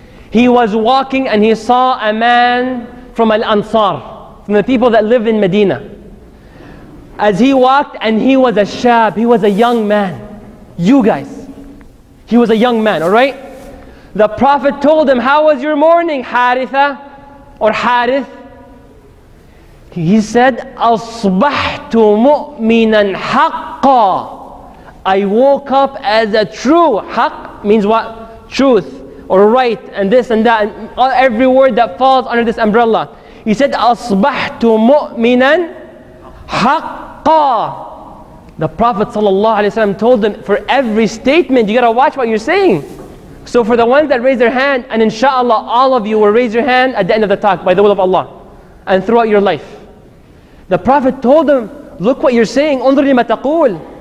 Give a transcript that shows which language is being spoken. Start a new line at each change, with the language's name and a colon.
English: He was walking and he saw a man from Al-Ansar, from the people that lived in Medina. As he walked, and he was a shab, he was a young man. You guys, he was a young man, alright? The Prophet told him, how was your morning, Haritha or Harith? He said,
Arabic: أصبحت مؤمنا حقا.
English: I woke up as a true. Haqq means what? Truth or right and this and that and every word that falls under this umbrella. He said,
Arabic: أصبحت مؤمنا حقا.
English: The Prophet ﷺ told them, for every statement you gotta watch what you're saying. So for the ones that raise their hand, and inshallah all of you will raise your hand at the end of the talk by the will of Allah and throughout your life. The Prophet told them, look what you're saying,
Arabic: انظر لما تقول.